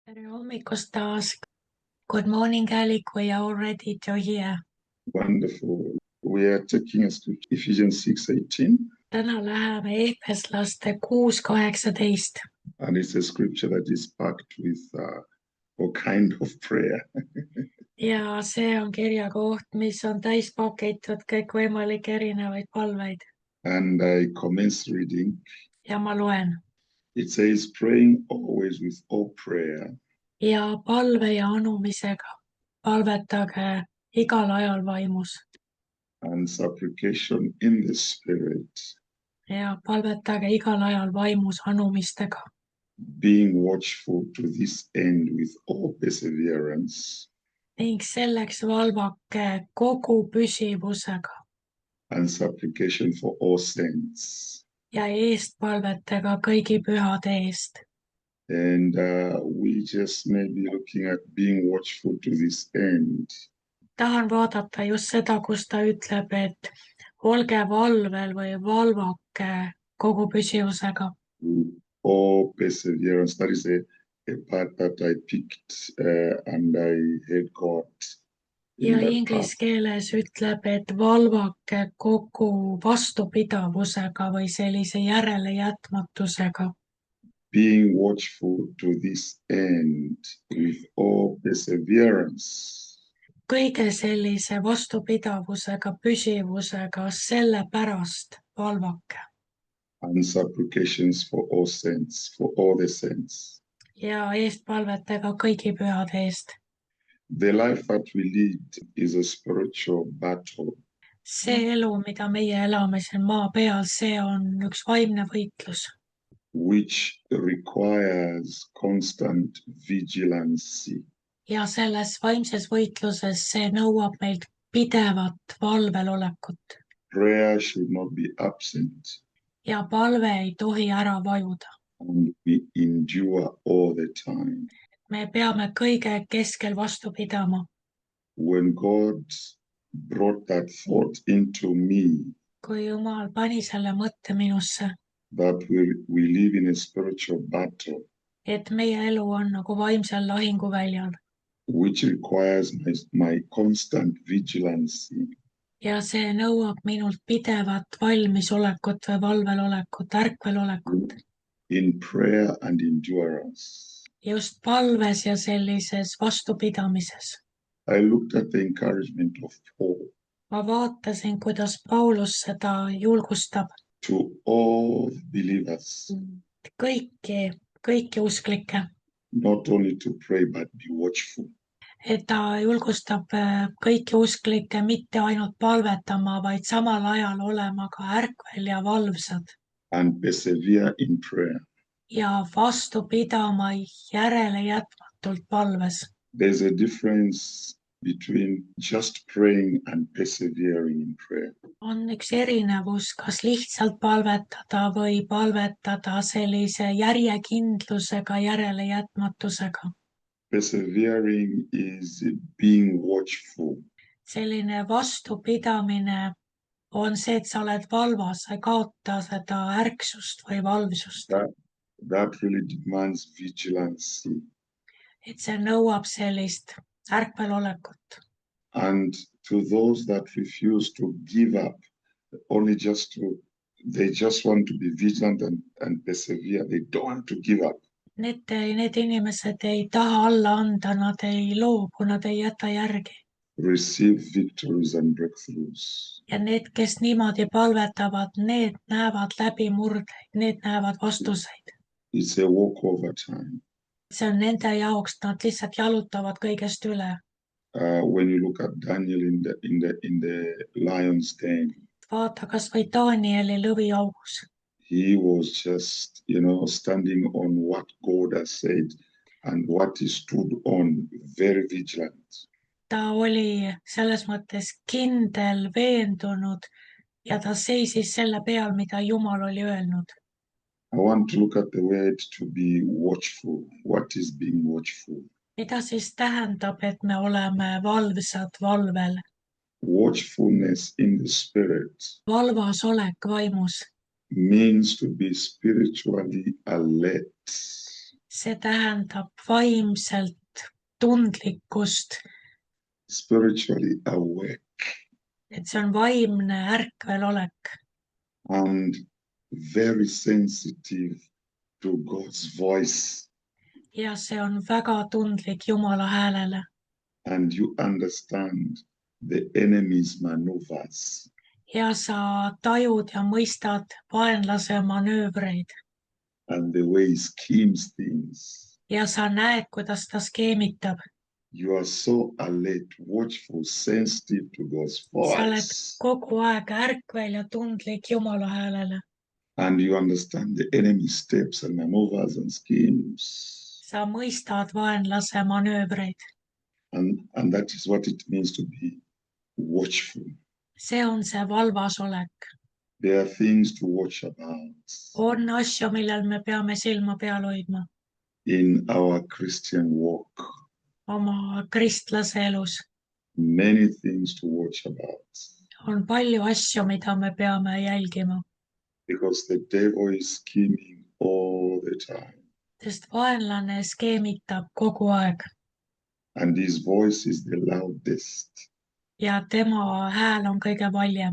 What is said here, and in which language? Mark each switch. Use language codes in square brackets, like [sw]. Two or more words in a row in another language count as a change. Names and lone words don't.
[et] Tere hommikust taas. [en] Good morning, Alec. We are all ready to hear. Wonderful. We are taking us to Ephesians 6:18, [et] Täna läheme Efeslaste 6:18 [en] and it's a scripture that is packed with all kind of prayer. [et] ja see on kirjakoht, mis on täis pakitud kõikvõimalikke erinevaid palveid [en] And I commence reading. [et] ja ma loen. [en] It says, praying always with all prayer [et] Ja palve ja anumisega palvetage igal ajal vaimus [en] and supplication in the Spirit, [et] ja palvetage igal ajal vaimus anumistega, [en] being watchful to this end with all perseverance [et] ning selleks valvake kogu püsivusega [en] and supplication for all saints. [et] ja eestpalvetega kõigi pühade eest. [en] And we just may be looking at being watchful to this end. [et] Tahan vaadata just seda, kus ta ütleb, et olge valvel või valvake kogu püsivusega. [en] All perseverance. That is a part that I picked and I heard God. [et] Ja inglise keeles ütleb, et valvake kogu vastupidavusega või sellise järelejätmatusega. [en] Being watchful to this end with all perseverance. [et] Kõige sellise vastupidavusega, püsivusega, selle pärast valvake. [en] And supplications for all saints, for all the saints. [et] Ja eestpalvetega kõigi pühade eest. [en] The life that we lead is a spiritual battle. [et] See elu, mida meie elame siin maa peal, see on üks vaimne võitlus, [en] which requires constant vigilance. [et] ja selles vaimses võitluses see nõuab meilt pidevat valvelolekut [en] Prayer should not be absent, [et] ja palve ei tohi ära vajuda. [en] and we endure all the time. [et] Me peame kõige keskel vastu pidama. [en] When God brought that thought into me, [et] Kui Jumal pani selle mõtte minusse, [en] that we live in a spiritual battle, [et] et meie elu on nagu vaimsel lahinguväljal [en] which requires my constant vigilance, [et] ja see nõuab minult pidevat valmisolekut või valvelolekut, ärkvelolekut. [en] in prayer and endurance. [et] Just palves ja sellises vastupidamises. [en] I looked at the encouragement of Paul [et] Ma vaatasin, kuidas Paulus seda julgustab [en] to all believers, [et] kõiki usklikke, [en] not only to pray, but be watchful. [et] et ta julgustab kõiki usklikke mitte ainult palvetama, vaid samal ajal olema ka ärkvel ja valvsad [en] And persevere in prayer. [et] ja vastu pidama järelejätmatult palves. [en] There's a difference between just praying and persevering in prayer. [et] On üks erinevus, kas lihtsalt palvetada või palvetada sellise järjekindlusega, järelejätmatusega. [en] Persevering is being watchful. [et] Selline vastupidamine on see, et sa oled valvas, sa ei kaota seda ärksust või valvsust. [en] That really demands vigilance. [et] Et see nõuab sellist ärkvelolekut. [en] And to those that refuse to give up, they just want to be vigilant and persevere. They don't want to give up. [et] Need inimesed ei taha alla anda, nad ei loobu, nad ei jäta järgi. [en] Receive victories and breakthroughs. [et] Ja need, kes niimoodi palvetavad, need näevad läbimurdeid, need näevad vastuseid. [en] It's a walk over time. [et] See on nende jaoks, nad lihtsalt jalutavad kõigest üle. [en] When you look at Daniel in the lion's den, [et] Vaata kas või Danieli lõviaugus. [en] he was just, standing on what God has said and what he stood on, very vigilant. [et] Ta oli selles mõttes kindel, veendunud ja ta seisis selle peal, mida Jumal oli öelnud. [en] I want to look at the word to be watchful. What is being watchful? [et] Mida siis tähendab, et me oleme valvsad valvel? [en] Watchfulness in the spirit [et] Valvasolek vaimus [en] means to be spiritually alert. [et] see tähendab vaimselt tundlikkust, [en] spiritually awake, [et] et see on vaimne ärkvelolek [en] and very sensitive to God's voice. [et] ja see on väga tundlik Jumala häälele [en] And you understand the enemy's maneuvers. [et] ja sa tajud ja mõistad vaenlase manöövreid [en] And the way he schemes things. [et] ja sa näed, kuidas ta skeemitab. [en] You are so alert, watchful, sensitive to God's [et] Sa oled [en] voice. [et] kogu aeg ärkvel ja tundlik Jumala häälele. [en] And you understand the enemy's steps and maneuvers and schemes. [et] Sa mõistad vaenlase manöövreid. [en] And that is what it means to be watchful. [et] See on see valvasolek. [en] There are things to watch about [et] On asju, millel me peame silma peal hoidma [en] in our Christian walk. [et] oma kristlase elus. [en] Many things to watch about. [et] On palju asju, mida me peame jälgima, [en] Because the devil is scheming all the time. [et] sest vaenlane skeemitab kogu aeg [en] And his voice is the loudest. [et] ja tema hääl on kõige valjem.